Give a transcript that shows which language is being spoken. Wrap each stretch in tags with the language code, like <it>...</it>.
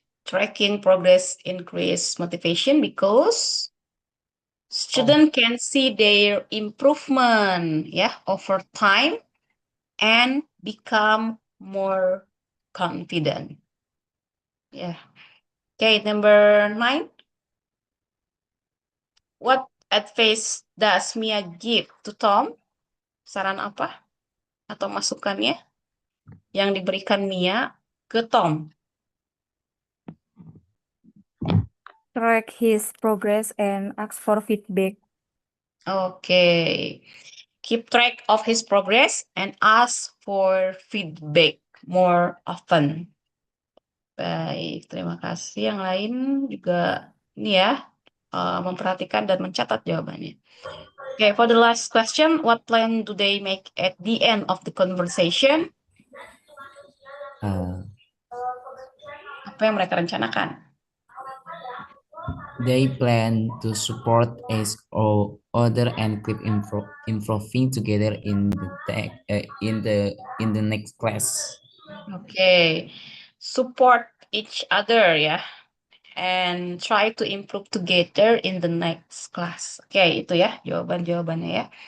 <en>Tracking progress increase motivation because student can see their improvement ya over time and become more confident. Yeah. Okay, number 9. What advice does Mia give to Tom?</en> <id>Saran apa atau masukannya yang diberikan Mia ke Tom?</id> <en>Track his progress and ask for feedback. Okay. Keep track of his progress and ask for feedback more often.</en> <id>Baik, terima kasih. Yang lain juga ini ya, memperhatikan dan mencatat jawabannya.</id> <en>Okay, for the last question, what plan do they make at the end of the conversation?</en> <id>Apa yang mereka rencanakan?</id> <en>They plan to support each other and keep improving together in the next class. Okay, support each other ya, and try to improve together in the next class.</en> <id>Oke, itu ya jawabannya ya.</id>